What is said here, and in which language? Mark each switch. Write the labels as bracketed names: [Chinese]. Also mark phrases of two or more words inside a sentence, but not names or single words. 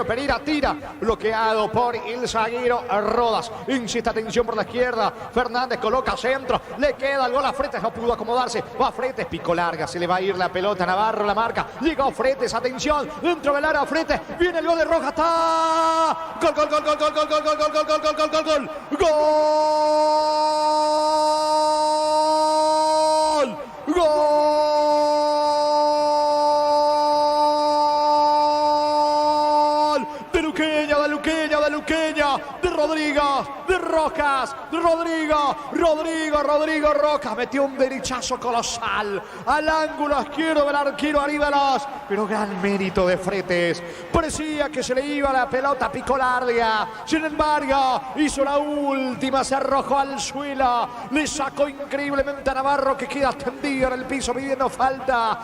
[Spanish] Pereira tira, bloqueado por el zaguero Rodas. Insiste, atención por la izquierda. Fernández coloca centro. Le queda el gol a Fretes, no pudo acomodarse. Va Fretes, pico larga. Se le va a ir la pelota. Navarro la marca. Llegó Fretes, atención. Dentro del área Fretes. Viene el gol de Rojas. ¡Está! Gol, gol, gol, gol, gol, gol, gol, gol, gol, gol, gol, gol, gol, gol, gol. ¡Gol! ¡Gol! De Luqueña, de Luqueña, de Luqueña. De Rodrigo, de Rojas, de Rodrigo Rojas metió un derechazo colosal al ángulo izquierdo del arquero Aríbalos, pero gran mérito de Fretes. Parecía que se le iba la pelota, picó larga, sin embargo hizo la última, se arrojó al suelo, le sacó increíblemente a Navarro que queda tendido en el piso pidiendo falta.